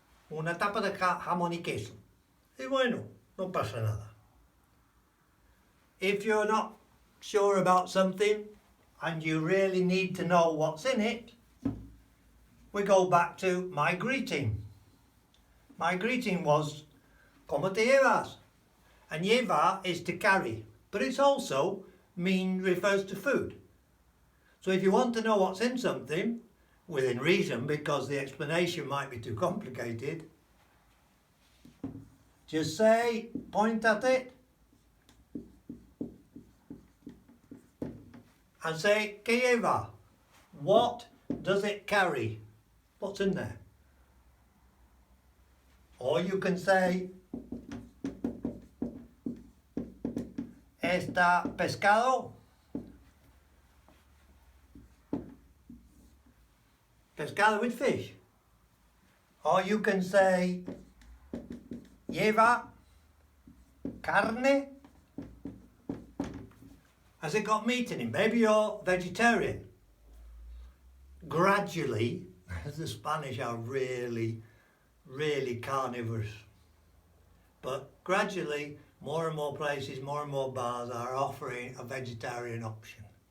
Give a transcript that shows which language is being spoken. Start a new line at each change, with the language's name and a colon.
Spanish: Una tapa de jamón y queso. Y bueno, no pasa nada.
English: If you're not sure about something and you really need to know what's in it, we go back to my greeting. My greeting was, ¿Cómo te llevas? And llevar is to carry, but it's also refers to food. So if you want to know what's in something, within reason, because the explanation might be too complicated, just say, point at it, and say, ¿Qué lleva? What does it carry? What's in there? Or you can say, ¿Está pescado? Pescado with fish. Or you can say, ¿Lleva carne? Has it got meat in it? Maybe you're vegetarian. Gradually, the Spanish are really, really carnivorous. But gradually, more and more places, more and more bars are offering a vegetarian option.